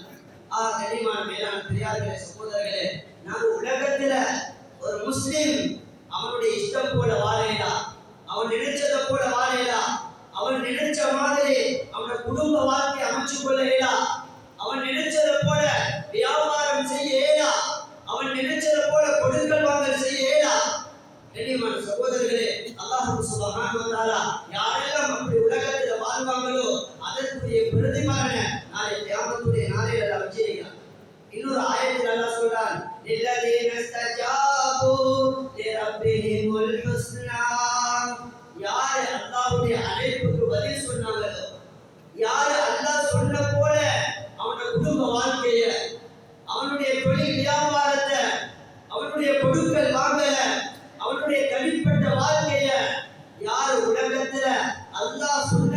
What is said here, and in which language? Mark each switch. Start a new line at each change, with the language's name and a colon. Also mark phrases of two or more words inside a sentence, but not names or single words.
Tamil: கண்ணியமான மேலான பெரியார்களே, சகோதரர்களே, நாம உலகத்துல ஒரு முஸ்லிம் அவனுடைய இஷ்டம் போல வாழேடா, அவன் நினைச்சதை போல வாழேடா, அவன் நினைச்ச மாதிரி அவனோட குடும்ப வாழ்க்கை அமைச்சு கொள்ளேடா, அவன் நினைச்சதை போல வியாபாரம் செய்யேடா, அவன் நினைச்சதை போல கொடுக்கல் வாங்கல் செய்யேடா. கண்ணியமான சகோதரர்களே, அல்லாஹ்
Arabic: سبحانه وتعالى
Tamil: யாரெல்லாம் அப்படி உலகத்துல வாழ்வாங்களோ அதற்குரிய பிரதிபலனை நாளை கியாமத்துடைய நாளையில அல்லாஹ் வச்சிருக்கிறான். இன்னொரு ஆயத்தில் அல்லாஹ் சொல்றான்,
Arabic: لِلَّذِينَ اسْتَجَابُوا لِرَبِّهِمُ الْحُسْنَى.
Tamil: யார் அல்லாஹ்வுடைய அழைப்புக்கு பதில் சொன்னாங்களோ, யார் அல்லாஹ் சொன்ன போல அவனோட குடும்ப வாழ்க்கைய, அவனுடைய தொழில் வியாபாரத்தை, அவனுடைய கொடுக்கல் வாங்கல, அவனுடைய தனிப்பட்ட வாழ்க்கைய யார் உலகத்துல அல்லாஹ்